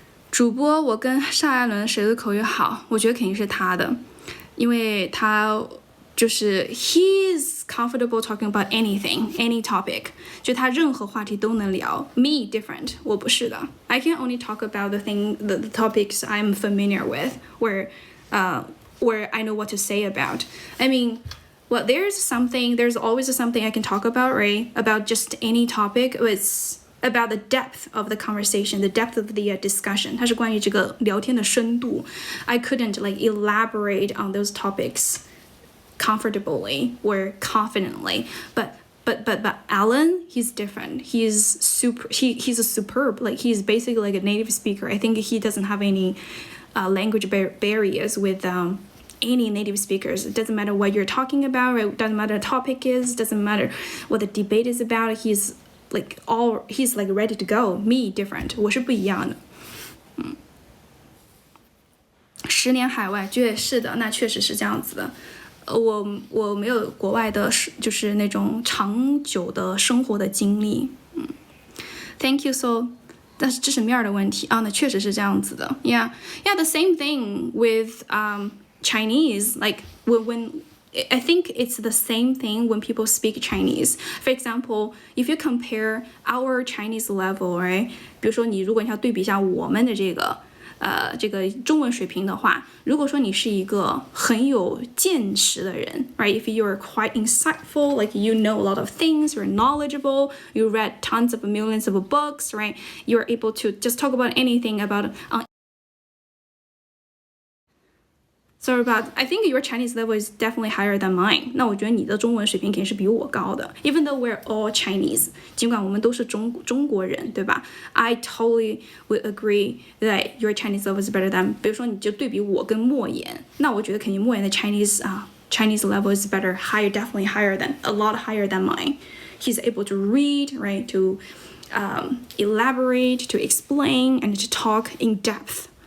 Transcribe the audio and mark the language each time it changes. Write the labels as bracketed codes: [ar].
[zh] 主播，我跟上艾伦谁的口语好？我觉得肯定是他的，因为他就是 [en] he's comfortable talking about anything, any topic， [zh] 就他任何话题都能聊。 [en] Me different， [zh] 我不是的。 [en] I can only talk about the topics I'm familiar with, where I know what to say about. I mean, well, there's always something I can talk about, right? About just any topic. It's about the depth of the conversation, the depth of the discussion. [zh] 它是关于这个聊天的深度。 [en] I couldn't like elaborate on those topics comfortably or confidently, but Alan, he's different. He's a superb, like he's basically like a native speaker. I think he doesn't have any language barriers with any native speakers. It doesn't matter what you're talking about, right? It doesn't matter what the topic is, doesn't matter what the debate is about. He's like ready to go. Me different. [zh] 我是不一样的。 10年海外，是的，那确实是这样子的。我没有国外的，就是那种长久的生活的经历。 [en] Thank you so. [zh] 但是知识面的问题啊，那确实是这样子的。 [en] Yeah, the same thing with Chinese. Like when I think it's the same thing when people speak Chinese. For example, if you compare our Chinese level, right? [zh] 比如说如果你要对比一下我们的这个中文水平的话，如果说你是一个很有见识的人 right? [en] If you're quite insightful, like you know a lot of things, you're knowledgeable, you read tons of millions of books, right? You're able to just talk about anything about Sorry about, I think your Chinese level is definitely higher than mine. [zh] 那我觉得你的中文水平肯定是比我高的。 [en] Even though we're all Chinese, [zh] 尽管我们都是中国人，对吧？ [en] I totally would agree that your Chinese level is better than. [zh] 比如说你就对比我跟莫言，那我觉得肯定莫言的 [en] Chinese level is better, higher, definitely higher than, a lot higher than mine. He's able to read, right? To elaborate, to explain, and to talk in depth.